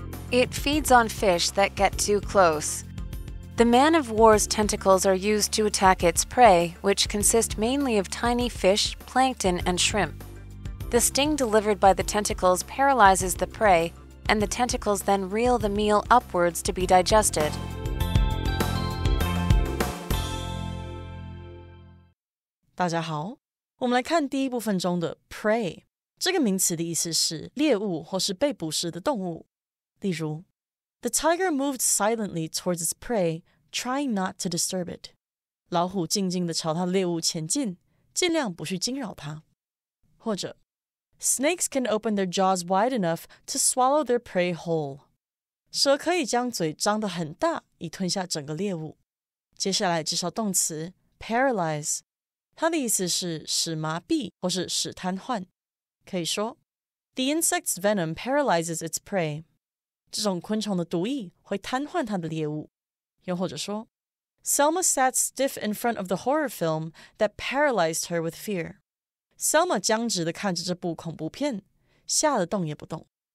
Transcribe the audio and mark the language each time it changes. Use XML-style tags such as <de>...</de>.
<en>It feeds on fish that get too close. The man-of-war's tentacles are used to attack its prey, which consist mainly of tiny fish, plankton, and shrimp. The sting delivered by the tentacles paralyzes the prey, and the tentacles then reel the meal upwards to be digested.</en> <zh>大家好，我们来看第一部分中的 prey 这个名词的意思是猎物或是被捕食的动物。例如</zh> <en>The tiger moved silently towards its prey, trying not to disturb it.</en> <zh>老虎静静地朝它的猎物前进，尽量不去惊扰它。或者</zh> <en>Snakes can open their jaws wide enough to swallow their prey whole.</en> <zh>蛇可以将嘴张得很大，以吞下整个猎物。接下来介绍动词 paralyze， 它的意思是使麻痹或是使瘫痪。可以说</zh> <en>The insect's venom paralyzes its prey.</en> <zh>这种昆虫的毒液会瘫痪它的猎物。又或者说</zh> <en>Selma sat stiff in front of the horror film that paralyzed her with fear.</en> <zh>Selma 僵直地看着这部恐怖片，吓得动也不动。</zh>